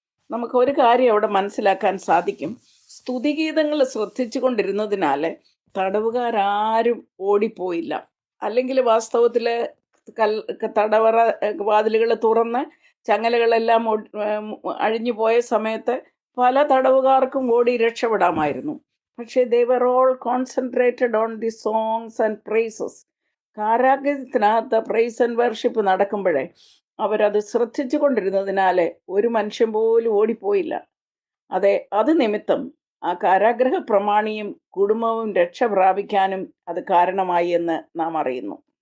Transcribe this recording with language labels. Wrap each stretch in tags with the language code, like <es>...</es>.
<ml>നമുക്ക് ഒരു കാര്യം അവിടെ മനസ്സിലാക്കാൻ സാധിക്കും. സ്തുതിഗീതങ്ങൾ ശ്രദ്ധിച്ചു കൊണ്ടിരുന്നതിനാൽ തടവുകാരും ഓടിപ്പോയില്ല. അല്ലെങ്കിൽ വാസ്തവത്തിൽ തടവറ വാതിലുകൾ തുറന്ന് ചങ്ങലകളെല്ലാം അഴിഞ്ഞു പോയ സമയത്ത് പല തടവുകാർക്കും ഓടി രക്ഷപ്പെടാമായിരുന്നു. പക്ഷേ</ml> <en>they were all concentrated on the songs and praises.</en> <ml>കാരാഗ്രഹത്തിനകത്ത് price and worship നടക്കുമ്പോഴേ അവരത് ശ്രദ്ധിച്ചു കൊണ്ടിരുന്നതിനാൽ ഒരു മനുഷ്യൻ പോലും ഓടിപ്പോയില്ല. അത് നിമിത്തം ആ കാരാഗ്രഹ പ്രമാണിയും കുടുംബവും രക്ഷ പ്രാപിക്കാനും അത് കാരണമായി എന്ന് നാം അറിയുന്നു.</ml>